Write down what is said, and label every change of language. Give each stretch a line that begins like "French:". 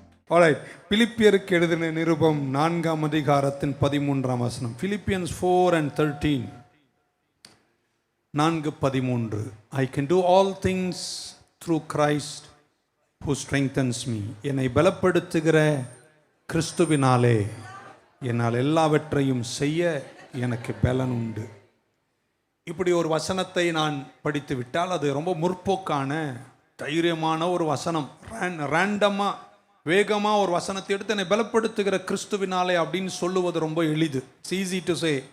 Tamil: Alright, பிலிப்பியருக்கு எழுதின நிருபம் 4ஆம் அதிகாரத்தின் 13ஆம் வசனம்.
English: Philippians 4:13. 4:13. I can do all things through Christ who strengthens me.
Tamil: என்னை பலப்படுத்துகிற கிறிஸ்துவினாலே என்னால் எல்லாவற்றையும் செய்ய எனக்கு பலன் உண்டு. இப்படி ஒரு வசனத்தை நான் படித்து விட்டால் அது ரொம்ப முற்போக்கான தைரியமான ஒரு வசனம். ரேண்டமாக வேகமாக ஒரு வசனத்தை எடுத்து என்னை பலப்படுத்துகிற கிறிஸ்துவினாலே அப்படின்னு சொல்லுவது ரொம்ப எளிது.
English: It's easy to say.